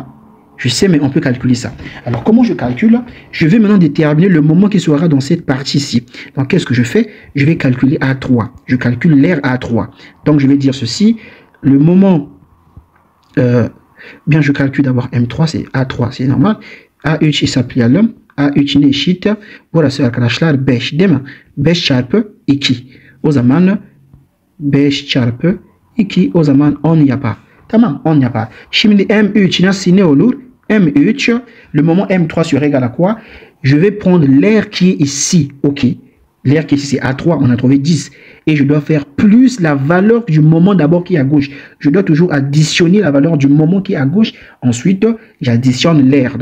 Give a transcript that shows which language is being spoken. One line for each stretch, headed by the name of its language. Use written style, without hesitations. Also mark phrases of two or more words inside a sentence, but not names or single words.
French: Je sais, mais on peut calculer ça. Alors, comment je calcule? Je vais maintenant déterminer le moment qui sera dans cette partie-ci. Donc, qu'est-ce que je fais? Je vais calculer A3. Je calcule l'air A3. Donc, je vais dire ceci. Le moment... bien, je calcule d'abord M3, c'est A3, c'est normal.
Turkish: A3 hesaplayalım. A3'ine eşit. Burası arkadaşlar 5 değil mi? 5 çarpı 2. O zaman 5 çarpı 2, o zaman 10 yapar. Tamam, 10 yapar. Şimdi M3 nasıl ne olur?
French: M3, le moment M3 sera égal à quoi? Je vais prendre l'air qui est ici, ok. L'air qui est ici, c'est A3, on a trouvé 10. Et je dois faire plus la valeur du moment d'abord qui est à gauche. Je dois toujours additionner la valeur du moment qui est à gauche. Ensuite, j'additionne l'air.